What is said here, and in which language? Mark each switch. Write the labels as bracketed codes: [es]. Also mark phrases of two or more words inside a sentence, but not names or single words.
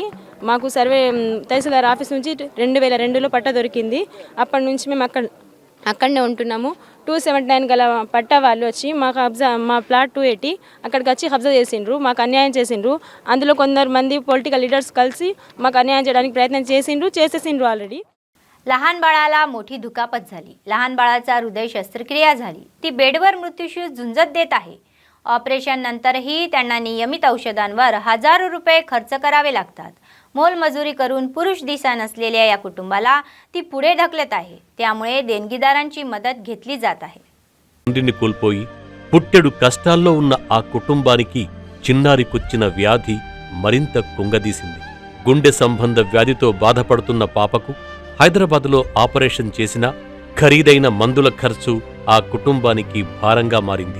[te] మాకు సర్వే తహసీల్దార్ ఆఫీస్ నుంచి 2002లో పట్టా దొరికింది. అప్పటి నుంచి మేము అక్కడనే ఉంటున్నాము. 279 గల పట్టా వాళ్ళు వచ్చి మా ప్లాట్ 280 అక్కడికి వచ్చి కబ్జా చేసిండ్రు, మాకు అన్యాయం చేసిండ్రు. అందులో కొందరు మంది పొలిటికల్ లీడర్స్ కలిసి మాకు అన్యాయం చేయడానికి प्रयत्न చేసేసిండ్రు ఆల్రెడీ. [mr] लहान बाळाला मोठी दुखापत झाली. लहान बाळाचा हृदय शस्त्रक्रिया झाली. ती बेडवर मृत्यूशी झुंजत देत आहे. ऑपरेशन नंतरही त्यांना नियमित औषधांवर हजारो रुपये खर्च करावे लागतात. मोलमजुरी करून पुरुष दिसा नसलेल्या या कुटुंबाला ती पुढे ढकलत आहे. त्यामुळे देणगीदारांची मदत घेतली जात आहे. [te] తండ్రిని కోల్పోయి పుట్టెడు కష్టాల్లో ఉన్న ఆ కుటుంబానికి చిన్నారికొచ్చిన వ్యాధి మరింత కుంగదీసింది. గుండె సంబంధ వ్యాధితో బాధపడుతున్న పాపకు హైదరాబాద్లో ఆపరేషన్ చేసినా ఖరీదైన మందుల ఖర్చు ఆ కుటుంబానికి భారంగా మారింది.